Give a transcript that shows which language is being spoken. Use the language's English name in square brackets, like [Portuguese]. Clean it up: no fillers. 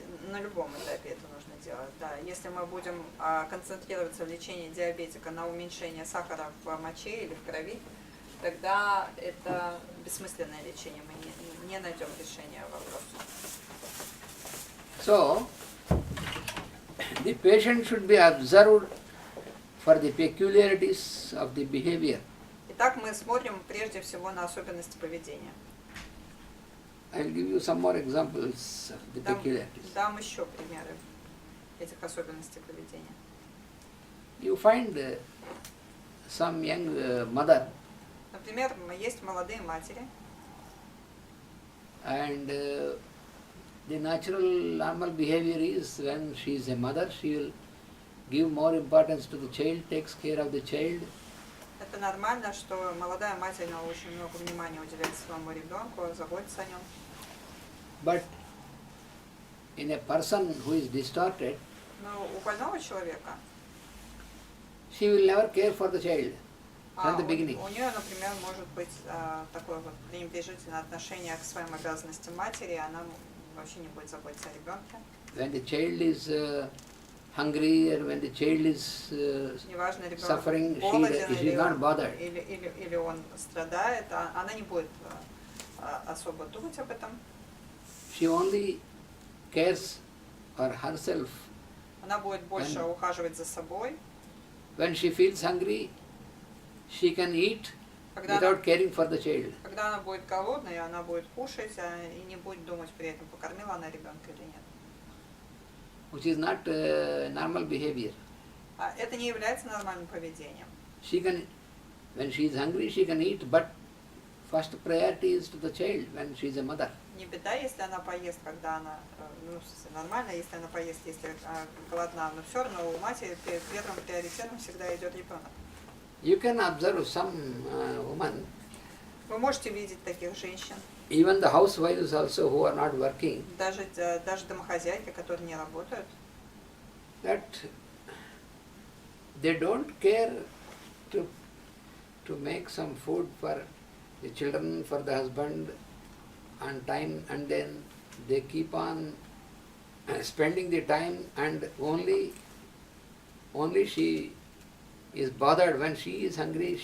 [Russian] На любом этапе это нужно делать. Да. Если мы будем концентрироваться в лечении диабетика на уменьшение сахара в моче или в крови, тогда это бессмысленное лечение. Мы не найдем решения вопроса. [English] So, the patient should be observed for the peculiarities of the behavior. [Russian] Итак, мы смотрим прежде всего на особенности поведения. [English] I will give you some more examples of the peculiarities. [Russian] Дам еще примеры этих особенностей поведения. [English] You find some young mother [Russian] Например, есть молодые матери, [English] and the natural normal behavior is when she is a mother, she will give more importance to the child, takes care of the child. [Russian] это нормально, что молодая мать, она очень много внимания уделяет своему ребенку, заботится о нем. [English] But in a person who is distorted, [Russian] Но у больного человека [English] she will never care for the child from the beginning. [Russian] у нее, например, может быть такое вот пренебрежительное отношение к своим обязанностям матери, она вообще не будет заботиться о ребенке. [English] When the child is hungry or when the child is [Russian] Неважно, ребенок [English] suffering, [Russian] голоден [English] she is not bothered. [Russian] или он страдает, она не будет особо думать об этом. [English] She only cares for herself. [Russian] Она будет больше ухаживать за собой. [English] When she feels hungry, she can eat [Russian] Когда [English] without caring for the child. [Russian] Когда она будет голодной, она будет кушать и не будет думать при этом, покормила она ребенка или нет. [English] Which is not normal behavior. [Russian] Это не является нормальным поведением. [English] She can, when she is hungry, she can eat, but first priority is to the child when she is a mother. [Russian] Не беда, если она поест, когда она, нормально, если она поест, если голодна, но все равно у матери первым приоритетом всегда идет ребенок. [English] You can observe some women, [Russian] Вы можете видеть таких женщин, [English] even the housewives also who are not working, [Russian] даже домохозяйки, которые не работают, [English] that they don't care to make some food for the children, for the husband on time, and then they keep on spending the time, and only she is bothered when she is hungry.